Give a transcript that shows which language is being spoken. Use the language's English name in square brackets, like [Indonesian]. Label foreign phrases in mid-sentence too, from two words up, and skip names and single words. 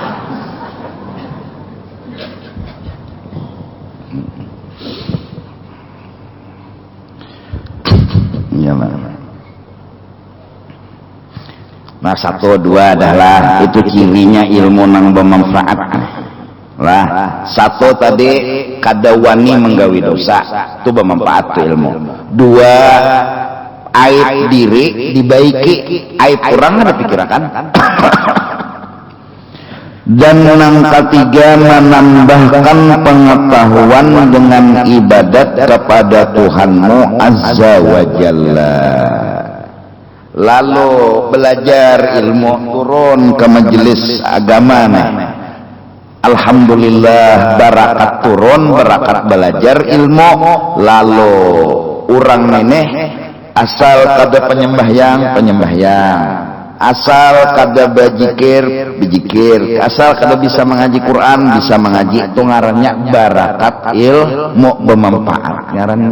[Banjar] Ya, nah 1, 2 adalah itu cirinya ilmu nang bermanfaat lah. 1 tadi kada wani menggawi dosa itu bermanfaat tuh ilmu. 2 aib diri dibaiki, aib orang ada pikirkan. Dan yang ketiga menambahkan pengetahuan dengan ibadat kepada Tuhanmu [Arabic] Azza wa Jalla. [Banjar] Lalu belajar ilmu turun ke majelis agama nih. Alhamdulillah barakat turun, barakat belajar ilmu. Lalu orang neneh asal kada penyembahyang, asal kada bejikir, asal kada bisa mengaji Quran, bisa mengaji, itu ngarannya barakat ilmu bermanfaat ngarannya.